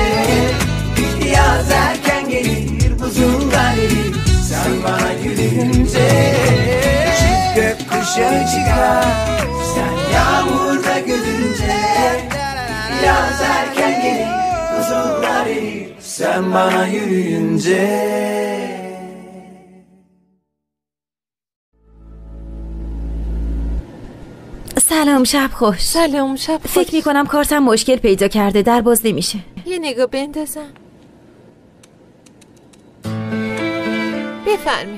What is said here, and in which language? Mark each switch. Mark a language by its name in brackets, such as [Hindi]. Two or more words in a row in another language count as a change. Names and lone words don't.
[Turkish] Yaz erken gelir buzullar erir sen bana yürüyünce. Çift gökkuşağı çıkar sen yağmurda gülünce. Yaz erken gelir buzullar erir sen bana yürüyünce. [Persian] سلام شب خوش. سلام شب خوش. فکر میکنم کارتم مشکل پیدا کرده در باز نمیشه. یه نگاه بندازم. بفرمی.